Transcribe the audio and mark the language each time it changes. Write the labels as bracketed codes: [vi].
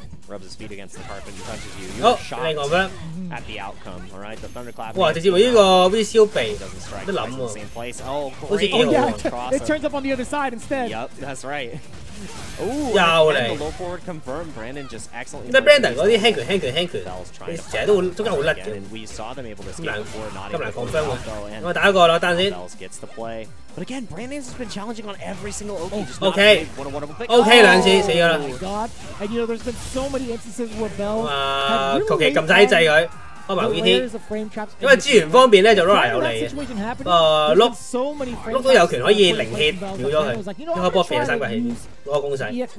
[en] Rubs his feet against the carpet and touches you. You're shocked at the outcome, all right? The thunderclap. [yue] 哇！直接用呢個 V 消避，都諗喎。好似幾好。 [en] It turns up on the other side instead. Yep, that's right. Oh, the low forward confirmed. Brandon just excellently. [yue] 但 Brandon 嗰啲輕拳，你成日都會中間好甩嘅。 [en] We saw them able to escape before, not able to confirm 喎。 [yue] 我打一個啦，單先。 [en] Gets the play. But again, Brandon's has been challenging on every single Oki. [yue] OK 兩次死咗啦。 [en] And you know, there's been so many instances where Bell [yue] 求其撳晒啲掣佢，開埋 VT。因為資源方面咧就 Laura 有利嘅。碌都有權可以零氣秒咗佢，一開波變三個氣，攞個攻勢。